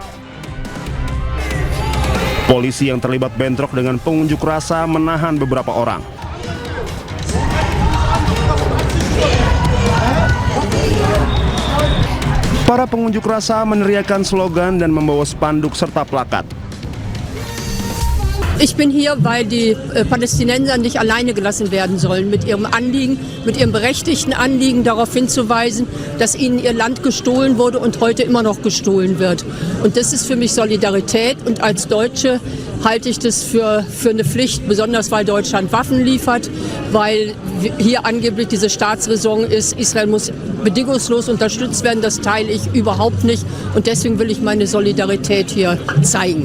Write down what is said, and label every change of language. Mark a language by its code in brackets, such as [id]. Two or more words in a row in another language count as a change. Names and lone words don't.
[id] Polisi yang terlibat bentrok dengan pengunjuk rasa menahan beberapa orang. Para pengunjuk rasa meneriakkan slogan dan membawa spanduk serta plakat. [de] Ich bin hier, weil die Palästinenser nicht alleine gelassen werden sollen mit ihrem Anliegen, mit ihrem berechtigten Anliegen darauf hinzuweisen, dass ihnen ihr Land gestohlen wurde und heute immer noch gestohlen wird. Und das ist für mich Solidarität und als Deutsche halte ich das für eine Pflicht, besonders weil Deutschland Waffen liefert, weil hier angeblich diese Staatsräson ist, Israel muss bedingungslos unterstützt werden, das teile ich überhaupt nicht und deswegen will ich meine Solidarität hier zeigen.